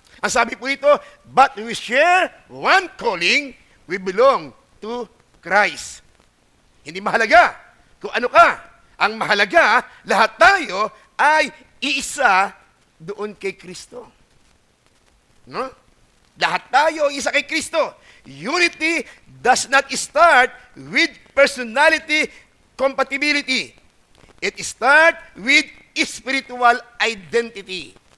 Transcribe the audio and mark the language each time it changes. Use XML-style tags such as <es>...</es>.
<tl>Ang sabi po ito,</tl> <en>but we share one calling, we belong to Christ.</en> <tl>Hindi mahalaga kung ano ka. Ang mahalaga, lahat tayo ay iisa doon kay Kristo. No? Lahat tayo isa kay Kristo.</tl> <en>Unity does not start with personality compatibility. It starts with spiritual identity.</en>